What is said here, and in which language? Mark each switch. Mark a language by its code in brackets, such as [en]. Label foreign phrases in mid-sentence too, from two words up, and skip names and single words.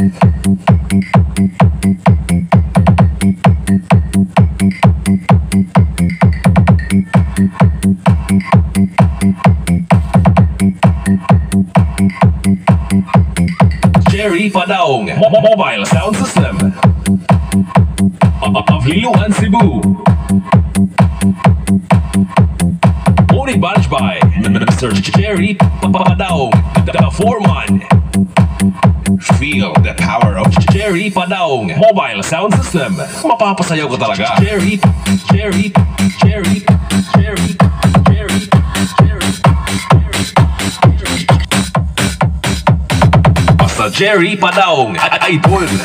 [en] Jerry Padaong, mobile sound system of Liloan, Cebu. Only managed by Mr. Jerry Padaong, the foreman. Feel the power of Jerry Padaong Mobile Sound System. [tl] Mapapasayaw ko talaga. [en] Jerry, Jerry, Jerry, Jerry, Jerry, Jerry, Jerry. Basta Jerry Padaong Idol.